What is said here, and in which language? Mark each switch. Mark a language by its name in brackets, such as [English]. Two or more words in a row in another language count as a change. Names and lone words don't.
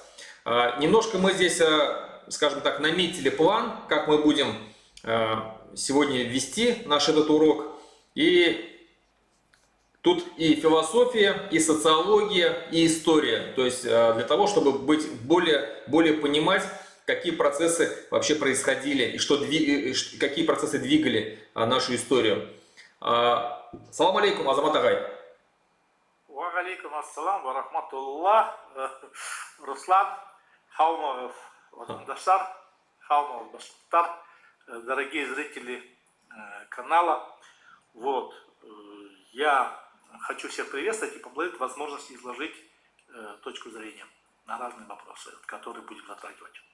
[Russian] Немножко мы здесь, скажем так, наметили план, как мы будем сегодня вести наш этот урок. И тут и философия, и социология, и история. То есть для того, чтобы более понимать, какие процессы вообще происходили и какие процессы двигали нашу историю. [Arabic] سلام عليكم, Азамат Агай. وعليكم السلام ورحمة الله. [Bashkir] Руслан, хаумов ватандаштар, хаумов башкиртар, [Russian] дорогие зрители канала. Вот, я хочу всех приветствовать и поблагодарить возможность изложить точку зрения на разные вопросы, которые будем затрагивать.